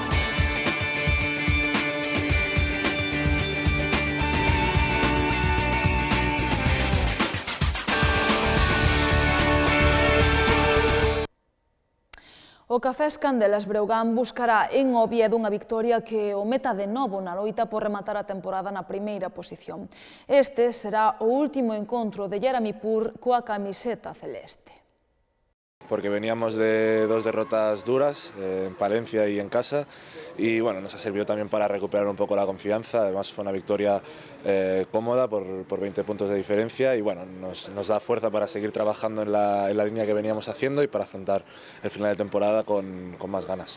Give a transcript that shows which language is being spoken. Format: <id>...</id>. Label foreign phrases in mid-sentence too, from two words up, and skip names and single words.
<gl>O Cafés Candelas Breogán buscará en Oviedo unha victoria que o meta de novo na loita por rematar a temporada na primeira posición. Este será o último encontro de Jeremy Pur coa camiseta celeste.</gl> <es>Porque veníamos de dos derrotas duras en Palencia y en casa y bueno, nos ha servido también para recuperar un poco la confianza. Además fue una victoria cómoda por 20 puntos de diferencia y bueno, nos da fuerza para seguir trabajando en la línea que veníamos haciendo y para afrontar el final de temporada con más ganas.</es>